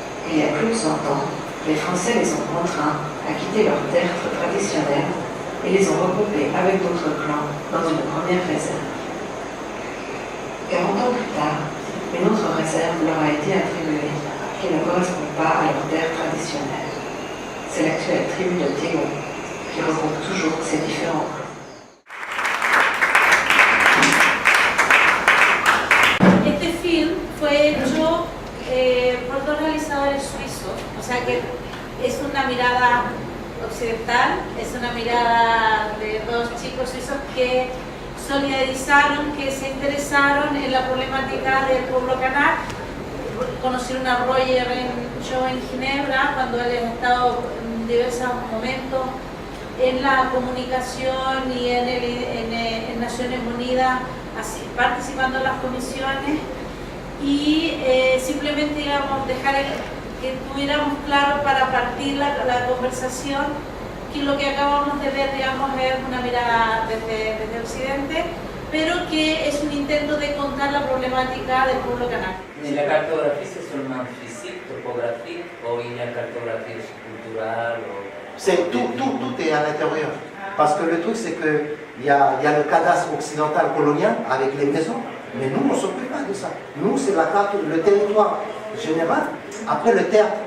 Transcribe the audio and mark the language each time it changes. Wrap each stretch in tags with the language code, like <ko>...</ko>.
<fr>Il y a plus de 100 ans, les Français les ont contraints à quitter leurs terres traditionnelles et les ont regroupés avec d'autres clans dans une première réserve. 40 ans plus tard, une autre réserve leur a été attribuée qui ne correspond pas à leurs terres traditionnelles. C'est l'actuelle tribu de Tégon qui regroupe toujours ces différents clans.</fr> <es>Este film fue hecho por dos realizadores suizos, o sea que es una mirada occidental, es una mirada de dos chicos suizos que solidarizaron, que se interesaron en la problemática del pueblo kanak. Conocieron a Roger Shaw en Ginebra cuando él ha estado en diversos momentos en la comunicación y en Naciones Unidas, así, participando en las comisiones y simplemente digamos, dejar que tuviéramos claro para partir la conversación que lo que acabamos de ver digamos, es una mirada desde Occidente, pero que es un intento de contar la problemática del pueblo kanak.</es> <fr>Mais la cartographie, c'est seulement physique, topographique, ou il y a une cartographie culturelle C'est tout est à l'intérieur. Parce que le truc, c'est qu'il y a le cadastre occidental colonial avec les maisons, mais nous, on ne s'occupe pas de ça. Nous, c'est la carte, le territoire général. Après, le tertre.</fr>